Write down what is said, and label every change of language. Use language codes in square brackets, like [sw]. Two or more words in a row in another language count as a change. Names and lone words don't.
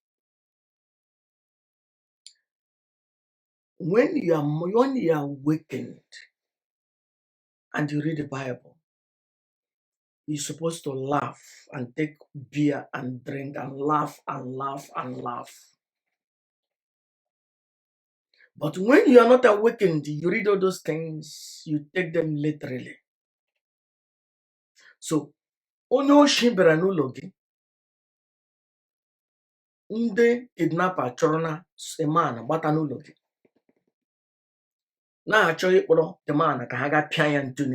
[en] When you are awakened and you read the Bible, you're supposed to laugh and take beer and drink and laugh and laugh and laugh. But when you are not awakened, you read all those things, you take them literally. So, [ig] onye oshi bịara n'ụlọ gị, ndị kidnapper chọrọ na man gbata n'ụlọ gị, na-achọ ịkpọrọ [en] the man [ig] ka ha gaa pịa ya ntụnye.